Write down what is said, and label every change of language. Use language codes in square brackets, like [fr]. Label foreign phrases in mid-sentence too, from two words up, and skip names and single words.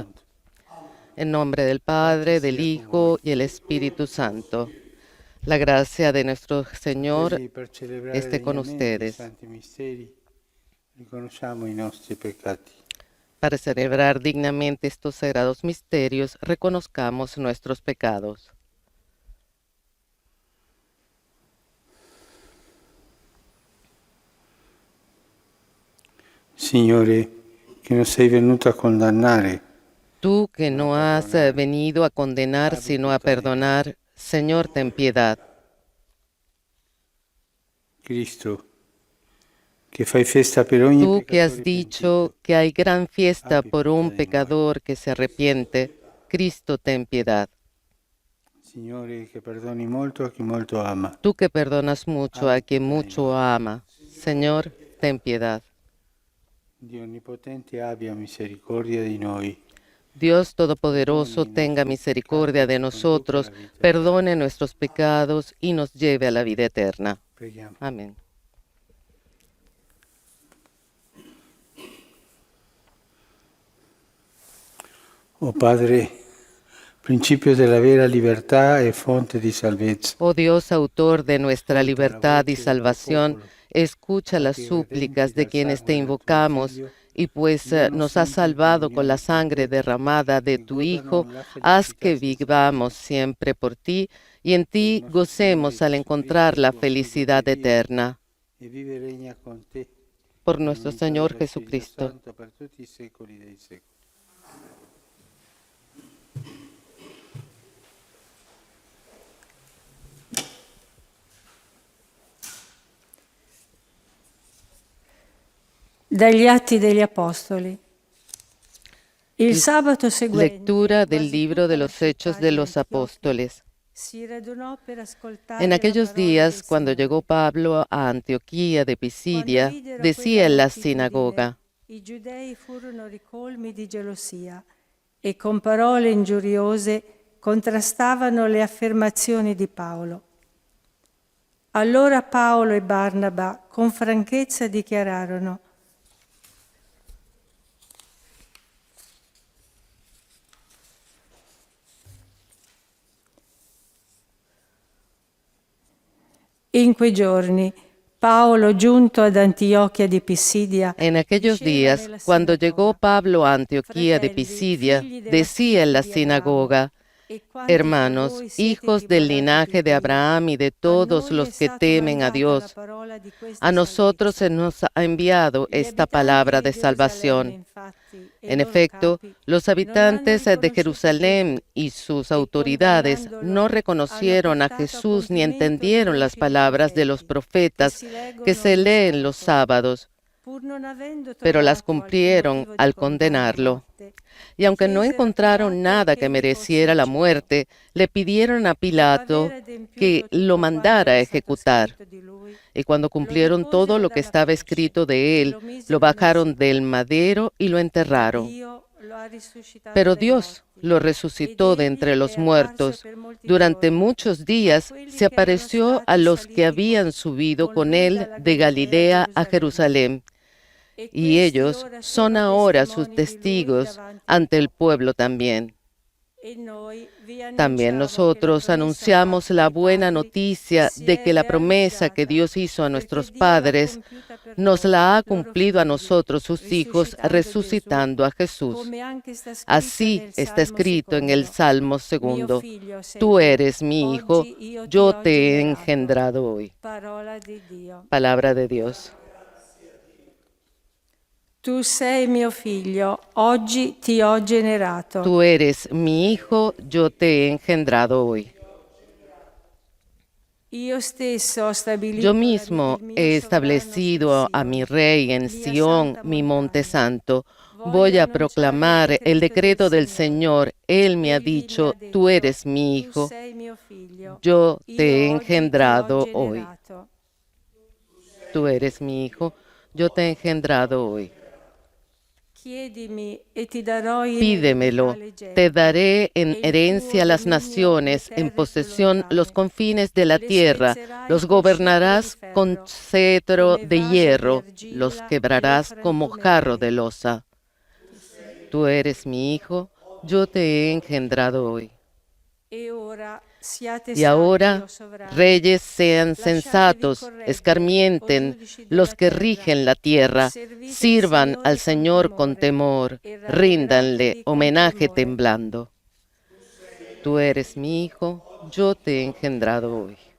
[es] En nombre del Padre, del Hijo y el Espíritu Santo. La gracia de nuestro Señor esté con ustedes. Para celebrar dignamente estos sagrados misterios, reconozcamos nuestros pecados. [it] Signore, che non sei venuto a condannare. [es] Tú que no has venido a condenar, sino a perdonar, Señor, ten piedad. [it] Cristo, che fai festa per ogni [es] Tú que has [it] peccatore [es] dicho que hay gran fiesta [it] Abbi [es] por [it] pietà [es] un [it] di noi. [es] pecador que se arrepiente, Cristo, ten piedad. [it] pentito. Signore, che perdoni molto a chi molto ama. [es] Tú que perdonas mucho a [it] Abbi [es] quien [it] pietà di [es] mucho [it] noi. [es] ama, Señor, ten piedad. [it] Dio Onnipotente abbia misericordia di noi. [es] Dios Todopoderoso, [it] Perdoni i [es] tenga [it] nostri [es] misericordia [it] peccati [es] de [it] e ci conduca [es] nosotros, [it] alla vita eterna. [es] perdone nuestros pecados y nos lleve a la vida eterna. [it] Preghiamo. [es] Amén. [it] Oh Padre, principio della vera libertà e fonte di salvezza. [es] Oh Dios, autor de nuestra [it] Ascolta la [es] libertad y [it] voce del tuo [es] salvación, [it] popolo, [es] escucha las [it] fatti [es] súplicas [it] redenti [es] de [it] dal [es] quienes te [it] sangue del tuo [es] invocamos [it] Figlio, [es] y pues [it] vivono [es] nos has [it] sempre in [es] salvado con la [it] comunione con [es] sangre [it] te [es] derramada de [it] e [es] tu [it] godano [es] Hijo, [it] la [es] haz [it] felicità [es] que [it] stessa [es] vivamos [it] di Dio. [es] siempre por ti y en [it] Per il [es] ti [it] nostro [es] gocemos [it] Signore [es] al encontrar [it] Gesù [es] la [it] Cristo, tuo Figlio, [es] felicidad [it] che vive [es] eterna. [it] e vive e regna con te [es] Por [it] in [es] nuestro [it] unità [es] Señor [it] dello Spirito [es] Jesucristo. [it] Santo per tutti i secoli dei secoli. Dagli Atti degli Apostoli. Il sabato seguente, [es] Lectura del [it] quasi [es] libro [it] tutta [es] de [it] la [es] los [it] città [es] Hechos [it] di [es] de los [it] Antiochia [es] Apóstoles. [it] si radunò per ascoltare [es] En [it] la [es] aquellos [it] parola [es] días, [it] del [es] cuando [it] Signore. [es] llegó Pablo a Antioquía de [it] Quando [es] Pisidia, [it] videro [es] decía [it] quella [es] en la [it] moltitudine, [es] sinagoga: [it] i giudei furono ricolmi di gelosia e con parole ingiuriose contrastavano le affermazioni di Paolo. Allora Paolo e Barnaba con franchezza dichiararono: in quei giorni Paolo, giunto ad Antiochia di Pisidia, [es] En aquellos [it] diceva [es] días, [it] nella [es] cuando llegó [it] sinagoga: [es] Pablo a Antioquía de [it] Fratelli, [es] Pisidia, [it] figli della [es] decía en la [it] figlia di Abramo, [es] sinagoga: [it] e quanti fra [es] Hermanos, [it] voi siete [es] hijos del [it] timorosi [es] linaje [it] di [es] de [it] Dio, [es] Abraham y de [it] a [es] todos [it] noi è [es] los que [it] stata [es] temen a [it] mandata la [es] Dios, [it] parola di [es] a [it] questa [es] nosotros se [it] salvezza. [es] nos ha enviado [it] Gli [es] esta [it] abitanti [es] palabra [it] di [es] de [it] Gerusalemme, [es] salvación. [it] infatti, e i [es] En [it] loro [es] efecto, [it] capi [es] los [it] non hanno [es] habitantes de [it] riconosciuto [es] Jerusalén [it] Dio [es] y sus [it] e [es] autoridades [it] condannandolo [es] no [it] hanno [es] reconocieron a [it] portato a [es] Jesús ni [it] compimento [es] entendieron las [it] l'udimento dei [es] palabras de los [it] profeti [es] profetas [it] che si [es] que [it] leggono [es] se [it] ogni [es] leen los [it] sabato, [es] sábados, [it] pur non avendo [es] pero las [it] trovato alcun [es] cumplieron [it] motivo di [es] al [it] condanna a [es] condenarlo. [it] morte. [es] Y aunque no [it] Chiesero a [es] encontraron [it] Pilato [es] nada [it] che [es] que [it] egli fosse [es] mereciera la [it] ucciso. [es] muerte, le pidieron a [it] Dopo aver [es] Pilato que [it] adempiuto [es] lo [it] tutto quanto [es] mandara a [it] era stato [es] ejecutar. [it] scritto di lui, [es] Y cuando [it] lo [es] cumplieron todo [it] deposero [es] lo que [it] dalla [es] estaba [it] croce [es] escrito de [it] e [es] él, [it] lo [es] lo [it] misero nel [es] bajaron del [it] sepolcro. [es] madero y lo [it] Ma [es] enterraron. [it] Dio lo ha risuscitato [es] Pero [it] dai [es] Dios [it] morti, [es] lo [it] ed [es] resucitó de [it] egli [es] entre [it] è [es] los [it] apparso [es] muertos. [it] per molti [es] Durante [it] giorni [es] muchos [it] a [es] días [it] quelli [es] se [it] che erano [es] apareció a [it] stati [es] los que [it] saliti [es] habían subido [it] con [es] con [it] lui [es] él [it] dalla [es] de [it] Galilea [es] Galilea a Jerusalén. [it] e [es] Y [it] questi [es] ellos [it] ora [es] son [it] sono [es] ahora sus [it] testimoni di lui [es] testigos [it] davanti al [es] ante el [it] popolo. [es] pueblo también. [it] E noi vi [es] También [it] annunciamo che la [es] nosotros [it] promessa [es] anunciamos [it] fatta [es] la [it] ai [es] buena [it] padri [es] noticia [it] si [es] de [it] è [es] que la promesa que [it] realizzata, [es] Dios hizo a [it] perché [es] nuestros [it] Dio l'ha [es] padres [it] compiuta per [es] nos [it] loro, [es] la ha [it] loro [es] cumplido a [it] figli, [es] nosotros, sus hijos, resucitando a Jesús. [it] come anche sta scritto [es] Así [it] nel [es] está [it] Salmo [es] escrito en el [it] secondo. [es] Salmo [it] Mio [es] segundo: [it] figlio sei [es] Tú [it] tu, [es] eres mi hijo, [it] oggi io ti [es] yo [it] ho [es] te he [it] generato. [es] engendrado hoy. [it] Parola di Dio. [es] Palabra de Dios. [it] Tu sei mio figlio, oggi ti ho generato. [es] Tú eres mi hijo, yo te he engendrado hoy. [it] Io stesso ho stabilito [es] Yo mismo [it] il mio [es] he [it] sovrano [es] establecido [it] su [es] a mi [it] Sion, [es] rey en [it] mia [es] Sión, [it] santa [es] mi monte [it] montagna. [es] santo. [it] Voglio [es] Voy a [it] annunciare [es] proclamar el decreto del [it] Signore. [es] Señor. Él me ha [it] Egli mi [es] dicho: [it] ha [es] Tú [it] detto, [es] eres mi [it] tu [es] hijo, [it] sei mio figlio, [es] yo te [it] io [es] he [it] oggi ti ho [es] engendrado hoy. [it] generato. [es] Tú eres mi hijo, yo te he engendrado hoy. [it] Chiedimi e ti darò in [es] Pídemelo, [it] eredità le [es] te [it] genti, [es] daré en [it] e il [es] herencia [it] tuo [es] las [it] dominio [es] naciones, [it] le [es] en [it] terre più [es] posesión los [it] lontane. [es] confines de la [it] Le [es] tierra, [it] spezzerai [es] los [it] con scettro di [es] gobernarás con [it] ferro, [es] cetro [it] come [es] de [it] vaso di [es] hierro, los [it] argilla le [es] quebrarás como jarro de [it] frantumerai. [es] losa. Tú eres mi hijo, yo te he engendrado hoy. [it] E ora siate [es] Y [it] savi, [es] ahora, [it] o sovrani, [es] reyes sean [it] lasciatevi [es] sensatos, [it] correggere, o [es] escarmienten [it] giudici [es] los [it] della [es] que [it] terra, [es] rigen la tierra, [it] servite il [es] sirvan al [it] Signore [es] Señor con temor, [it] e [es] ríndanle [it] rallegratevi con [es] homenaje [it] tremore. [es] temblando. Tú eres mi hijo, yo te he engendrado hoy.